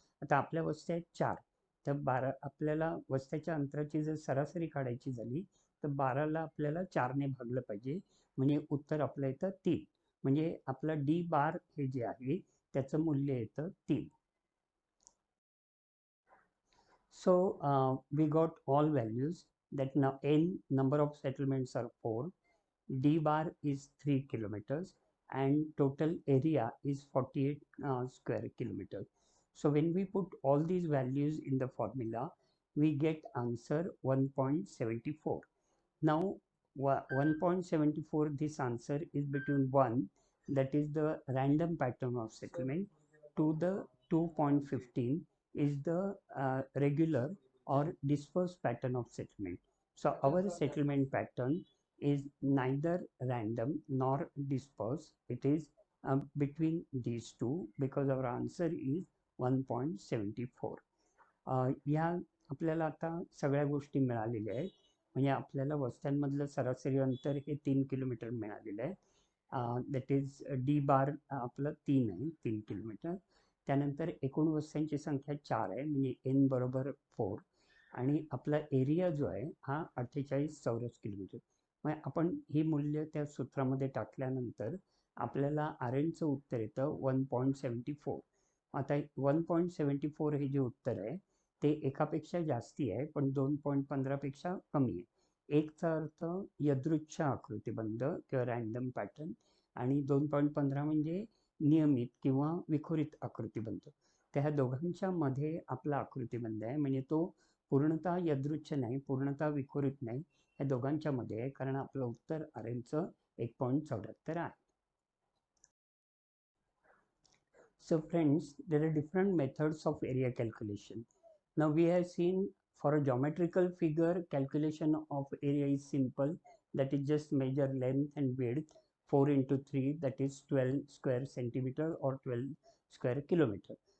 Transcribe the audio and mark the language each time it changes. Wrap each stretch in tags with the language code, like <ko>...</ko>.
<mr>आता आपल्या वस्त्या आहेत 4, तर 12 आपल्याला वस्त्याच्या अंतराची जर सरासरी काढायची झाली तर 12ला आपल्याला 4ने भागलं पाहिजे, म्हणजे उत्तर आपलं येतं 3. म्हणजे आपलं डी बार हे जे आहे त्याचं मूल्य येतं 3.</mr> <en>So we got all values that now n number of settlements are 4, D bar is 3 kilometers, and total area is 48 square kilometers. So when we put all these values in the formula, we get answer 1.74. Now 1.74, this answer is between 1, that is the random pattern of settlement, to the 2.15 is the regular or dispersed pattern of settlement. So our settlement pattern is neither random nor dispersed. It is between these two, because our answer is 1.74.</en> <mr>या आपल्याला आता सगळ्या गोष्टी मिळालेल्या आहेत. म्हणजे आपल्याला वस्त्यांमधलं सरासरी अंतर हे 3 किलोमीटर मिळालेलं आहे.</mr> <en>that is</en> <mr>डी बार आपलं 3 आहे, 3 किलोमीटर. त्यानंतर एकूण वस्त्यांची संख्या 4 आहे, म्हणजे एन बरोबर 4, आणि आपला एरिया जो आहे हा 48 चौरस किलोमीटर. मग आपण ही मूल्य त्या सूत्रामध्ये टाकल्यानंतर आपल्याला आर एनचं उत्तर येतं 1.74. आता 1.74 हे जे उत्तर आहे ते एकापेक्षा जास्ती आहे, पण 2.15 पेक्षा कमी आहे. एकचा अर्थ यदृच्छ आकृतिबंध किंवा रँडम पॅटर्न, आणि 2.15 म्हणजे नियमित किंवा विखुरित आकृतिबंध. त्या ह्या दोघांच्या मध्ये आपला आकृतिबंध आहे, म्हणजे तो पूर्णतः यदृच्छ नाही, पूर्णतः विखुरित नाही, या दोघांच्या मध्ये आहे, कारण आपलं उत्तर आर एनचं 1.74 आहे.</mr> <en>So friends, there are different methods of area calculation. Now we have seen, for a geometrical figure, calculation of area is simple, that is just measure length and width 4 into 3, that is 12 square centimeter or 12 square kilometer.</en>